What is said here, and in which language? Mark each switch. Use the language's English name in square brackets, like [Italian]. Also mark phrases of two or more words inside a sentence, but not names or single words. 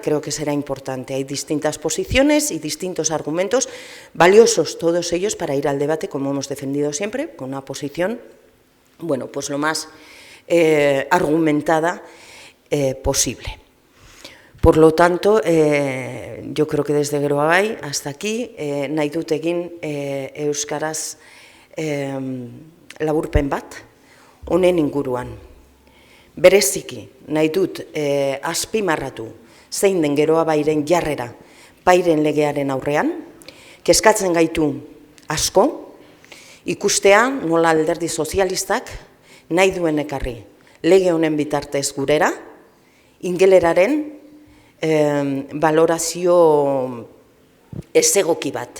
[Spanish] Creo que será importante. Hay distintas posiciones y distintos argumentos, valiosos todos ellos para ir al debate, como hemos defendido siempre, con una posición, bueno, pues lo más argumentada posible. Por lo tanto, yo creo que desde Geroa Bai hasta aquí [Basque] nahi dut egin euskaraz laburpen bat honen inguruan. Bereziki nahi dut azpimarratu zein den Geroa Bairen jarrera pairen legearen aurrean, kezkatzen gaitu asko, ikustea nola alderdi sozialistak nahi duen ekarri lege honen bitartez gurera, ingeleraren valorazio ezegoki bat.